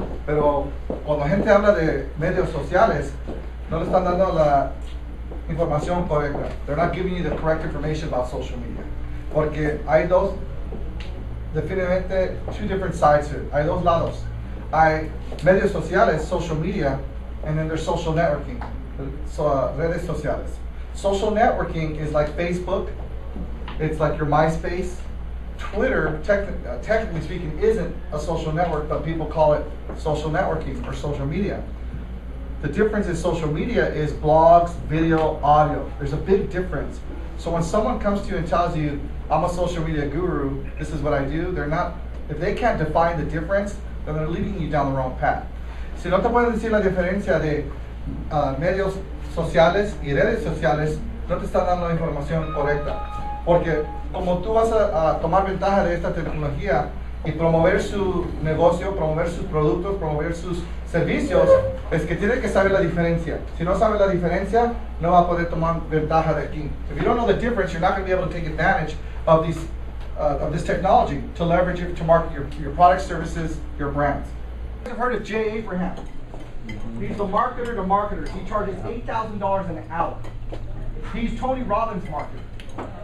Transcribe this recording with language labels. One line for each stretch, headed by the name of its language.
Spanish: Pero cuando la gente habla de medios sociales, no le están dando la información correcta.
English: They're not giving you the correct information about social media.
Spanish: Porque hay definitivamente
English: two different sides here.
Spanish: Hay dos lados. Hay medios sociales,
English: social media, and then there's social networking,
Spanish: redes sociales.
English: Social networking is like Facebook. It's like your MySpace. Twitter, technically speaking, isn't a social network, but people call it social networking or social media. The difference in social media is blogs, video, audio. There's a big difference. So when someone comes to you and tells you, I'm a social media guru, this is what I do, they're not, if they can't define the difference, then they're leading you down the wrong path.
Spanish: Si no te pueden decir la diferencia de medios sociales y redes sociales, no te están dando la información correcta. Porque como tú vas a tomar ventaja de esta tecnología y promover su negocio, promover sus productos, promover sus servicios, es que tiene que saber la diferencia. Si no sabe la diferencia, no va a poder tomar ventaja de aquí.
English: If you don't know the difference, you're not going to be able to take advantage of this technology to leverage it to market your products, services, your brands. You've heard of Jay Abraham. He's the marketer to marketers. He charges $8,000 an hour. He's Tony Robbins' marketer.